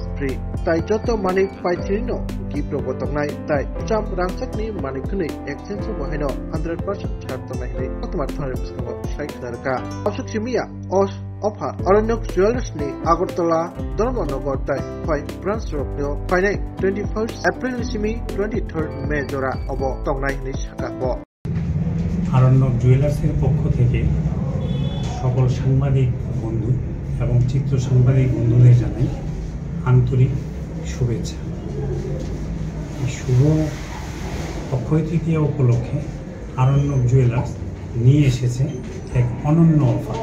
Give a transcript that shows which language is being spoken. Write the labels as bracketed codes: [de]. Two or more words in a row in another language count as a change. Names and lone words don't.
[trp] फ्री ताई जतो मानिक पाइथिनो गिफ्ट रगो तंगनाय ताई चाम रांसकनि मानिकनि एक्सचेंज बहायनो 100% छाड़ तंगनाय नै तमार थारे बिस्कंगो साइक दरका अशोक सिमिया ऑफर अरण्यक ज्वेलर्सनि आगरतला धर्मनगर ताई 5 ब्रांच रखनो फाइनाय 21 एप्रिल सिमी 23 मे जरा अब तंगनाय नि साकाबो [bn] अरण्यक ज्वेलार्सের পক্ষ থেকে সকল সাংবাদিক বন্ধু এবং চিত্র সাংবাদিক বন্ধুদের জানাই আন্তরিক শুভেচ্ছা। শুভ অক্ষয় তৃতীয়া উপলক্ষে আরণ্যক জুয়েলার্স নিয়ে এসেছে এক অনন্য অফার।